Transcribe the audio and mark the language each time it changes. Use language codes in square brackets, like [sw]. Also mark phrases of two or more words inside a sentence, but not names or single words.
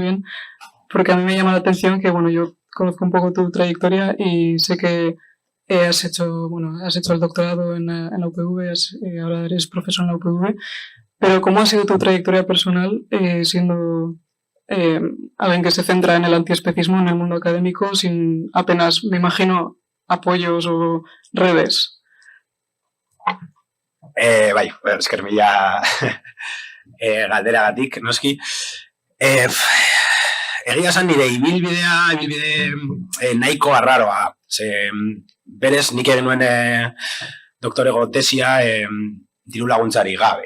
[es] bien porque a mí me llama la atención que, yo conozco un poco tu trayectoria y sé que has hecho el doctorado en la UPV, ahora eres profesor en la UPV, pero ¿cómo ha sido tu trayectoria personal siendo alguien que se centra en el antiespecismo en el mundo académico sin apenas, me imagino, apoyos o redes? [eu] Bai, esker mila galderagatik, noski. Egia esan nire ibilbide nahiko arraroa. Berez, nik egin nuen doktorego tesia diru laguntzari gabe.